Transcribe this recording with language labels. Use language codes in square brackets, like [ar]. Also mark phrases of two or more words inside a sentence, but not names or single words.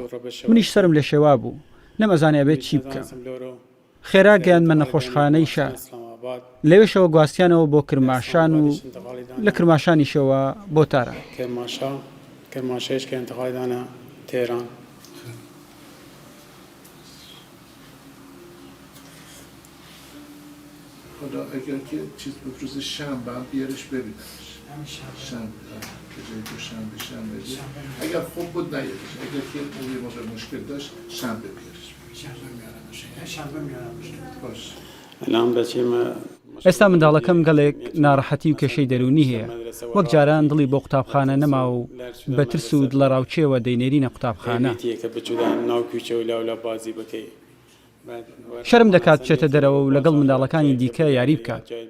[ckb] منیش سرم لە شێوا بوو، نەمەزانێ بێت چی بکەم. خێرا گەیانمە نەخۆشخانەی شار، لەوێشەوە گواستیانەوە بۆ کرماشان و لە کرماشانیشەوە بۆ تاران. [sdh] کرماشەیەش کە انتقالدانە تێران. [fa] حالا اگر که چیز بود روز شنبه هم بیارش ببینمش. شنبه به جای شنبه اگر خوب بود نیارش، اگر که اون یه موقع مشکل داشت شنبه بیارش. شنبه میارمش. باش. الان بچیم [ckb] ئێستا منداڵەکەم گەڵێک ناڕەحەتی و کێشەی دەرونی هەیە، وەک جاران دڵی بۆ قوتابخانە نەما و بە ترس و دڵە ڕاوچێوە دەینێرینە قوتابخانە. شەرم دەکات بچێتە دەرەوە و لەگەڵ منداڵەکانی دیکە یاری بکات.